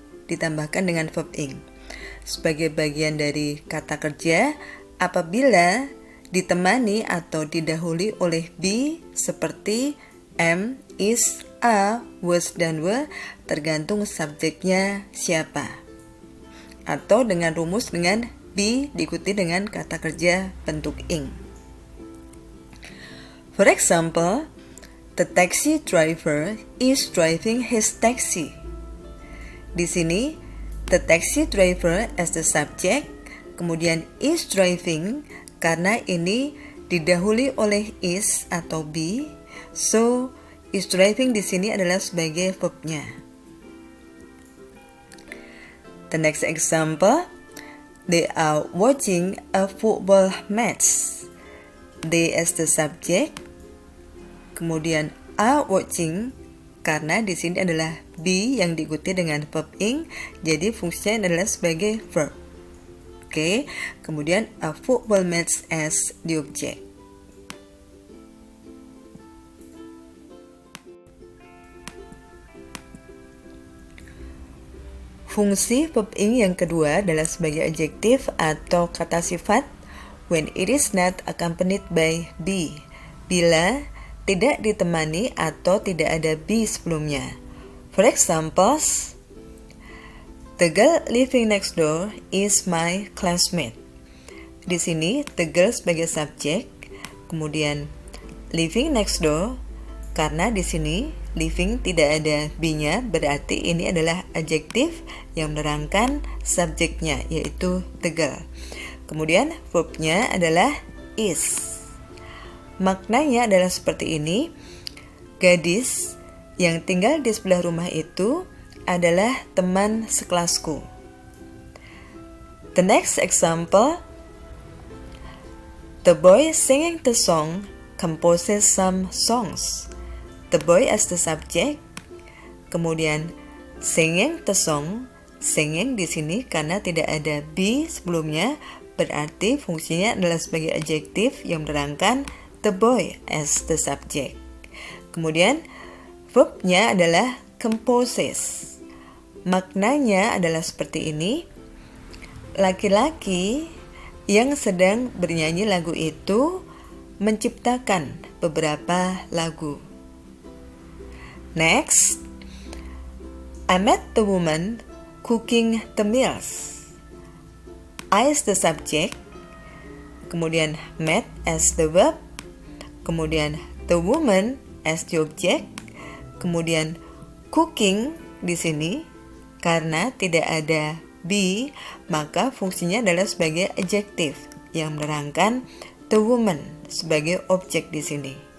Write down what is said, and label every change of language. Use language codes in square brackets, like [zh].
[id] ditambahkan dengan verb ing sebagai bagian dari kata kerja apabila ditemani atau didahului oleh be seperti am, is, are, was, dan were tergantung subjeknya siapa, atau dengan rumus dengan be diikuti dengan kata kerja bentuk ing. [en] For example, the taxi driver is driving his taxi. [id] Di sini, [en] the taxi driver as the subject, [id] kemudian is driving karena ini didahului oleh is atau be, so is driving di sini adalah sebagai verbnya. [en] The next example, they are watching a football match. They as the subject, [id] kemudian are watching karena di sini adalah be yang diikuti dengan verb ing, jadi fungsinya adalah sebagai verb. [en] Oke, [id] kemudian [en] a football match as the object. [id] Fungsi verb ing yang kedua adalah sebagai adjektif atau kata sifat [en] when it is not accompanied by be, [id] bila tidak ditemani atau tidak ada be sebelumnya. [en] For example, the girl living next door is my classmate. [id] Di sini the girl sebagai subjek, kemudian [en] living next door [id] karena di sini living tidak ada be-nya, berarti ini adalah adjektif yang menerangkan subjeknya yaitu the girl. Kemudian verbnya adalah is. Maknanya adalah seperti ini. Gadis yang tinggal di sebelah rumah itu adalah teman sekelasku. [en] The next example, the boy singing the song composes some songs. The boy as the subject, [id] kemudian [en] singing the song. [id] Singing di sini karena tidak ada be sebelumnya, berarti fungsinya adalah sebagai adjektif yang menerangkan [en] the boy as the subject. [id] Kemudian verbnya adalah composes. Maknanya adalah seperti ini. Laki-laki yang sedang bernyanyi lagu itu menciptakan beberapa lagu. [en] Next, I met the woman cooking the meals. I as the subject, [id] kemudian [en] met as the verb, [id] kemudian [en] the woman as the object, [id] kemudian cooking di sini karena tidak ada be, maka fungsinya adalah sebagai adjektif yang menerangkan the woman sebagai objek di sini.